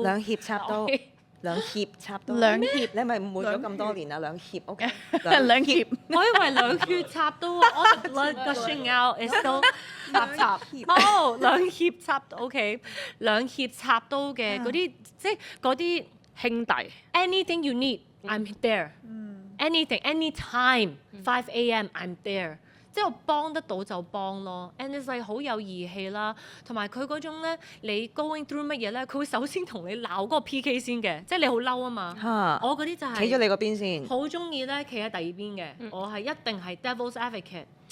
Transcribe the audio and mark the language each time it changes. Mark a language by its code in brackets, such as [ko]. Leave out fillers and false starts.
[yue] 兩肋插刀，兩脅插刀，兩脅你係咪誤會咗咁多年啊？兩脅 OK，兩脅我以為兩血插刀啊，我 [en] the blood gushing out is still [yue] 插，冇兩脅插刀 OK， 兩脅插刀嘅嗰啲即係嗰啲兄弟 [en] anything you need I'm there，anything anytime 5 a.m. I'm there。 [yue] 即係我幫得到就幫咯， [en] and it's like [yue] 好有義氣啦，同埋佢嗰種咧，你 going through 乜嘢咧，佢會首先同你鬧嗰個 PK 先嘅，即係你好嬲啊嘛。嚇，我嗰啲就係企咗你嗰邊先。好中意咧，企喺第二邊嘅，我係一定係 devil's advocate。